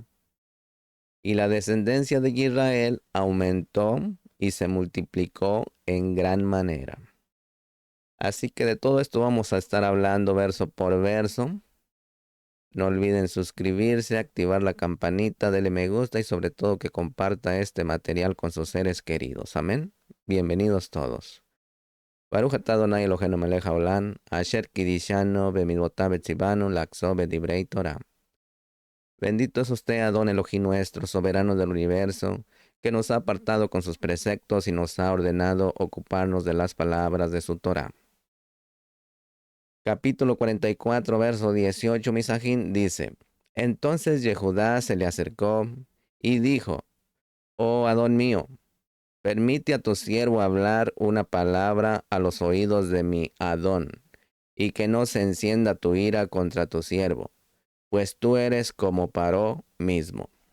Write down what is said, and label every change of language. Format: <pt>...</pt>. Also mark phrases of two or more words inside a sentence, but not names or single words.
<es>Y la descendencia de Israel aumentó y se multiplicó en gran manera. Así que de todo esto vamos a estar hablando verso por verso. No olviden suscribirse, activar la campanita, darle me gusta y sobre todo que comparta este material con sus seres queridos. Amén. Bienvenidos todos.</es> <he>ברוך אתה אדוני אלוהינו מלך העולם, אשר קידשנו במצוותיו וציוונו לעסוק בדברי תורה.</he> <es>Bendito es usted, Adón Elohim nuestro, soberano del universo, que nos ha apartado con sus preceptos y nos ha ordenado ocuparnos de las palabras de su Torah. Capítulo 44, verso 18, Misajín dice, Entonces Yehudá se le acercó y dijo, Oh Adón mío, permite a tu siervo hablar una palabra a los oídos de mi Adón, y que no se encienda tu ira contra tu siervo, pues tú eres como Paró mismo.</es>